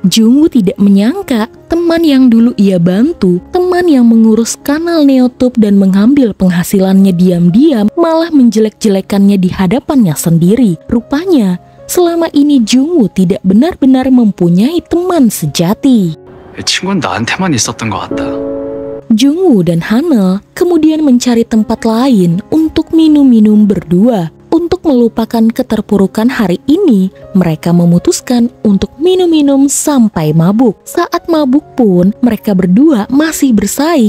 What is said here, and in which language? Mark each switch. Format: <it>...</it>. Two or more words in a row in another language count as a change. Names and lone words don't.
<id>Jungwoo tidak menyangka teman yang dulu ia bantu, teman yang mengurus kanal Neotube dan mengambil penghasilannya diam-diam, malah menjelek-jelekannya di hadapannya sendiri. Rupanya, selama ini Jungwoo tidak benar-benar mempunyai teman sejati.</id> <ko>친구는 나한테만 있었던 것 같다.</ko> <id>Jungwoo dan Hanel kemudian mencari tempat lain untuk minum-minum berdua. Untuk melupakan keterpurukan hari ini, mereka memutuskan untuk minum-minum sampai mabuk. Saat mabuk pun, mereka berdua masih bersaing.</id>